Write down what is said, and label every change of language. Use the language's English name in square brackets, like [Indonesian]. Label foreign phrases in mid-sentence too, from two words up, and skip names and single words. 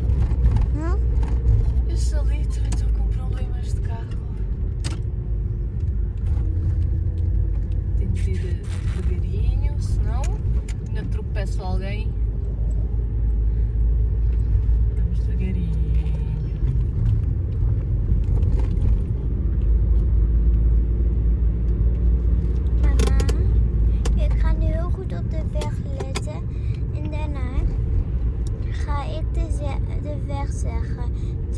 [Portuguese] Esse ali também estão com problemas de carro. Tenho de ir devagarinho, senão ainda tropeço alguém. Vamos devagarinho. [Dutch] Mama, ik ga nu heel goed op de weg letten en daarna ga ik de weg zeggen terug.